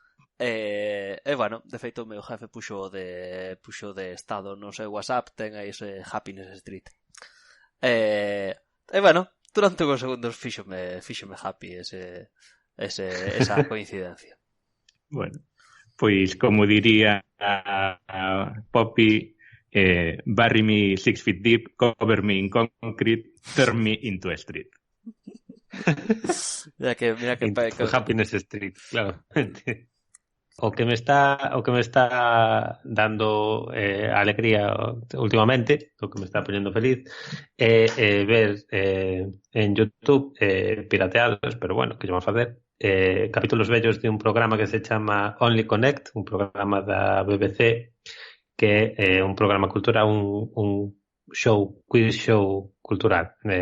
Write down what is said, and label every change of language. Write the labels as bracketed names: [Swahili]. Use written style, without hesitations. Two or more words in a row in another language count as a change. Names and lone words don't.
[Galician] De feito o meu jefe puxo de estado no seu WhatsApp, ten aí ese Happiness Street. Durante uns segundos fíxome happy esa coincidencia. Bueno, pois como diría a Poppy, [English] bury me 6 feet deep, cover me in concrete, turn me into a street. [Galician] Mira que Happiness Street, claro. O que me está dando alegría últimamente, o que me está poniendo feliz, ver en YouTube pirateados, pero bueno, [Spanish] que vamos a hacer capítulos bellos de un programa [Galician] que se chama Only Connect, un programa da BBC, que é un programa cultural, un [English] quiz show [Galician] cultural.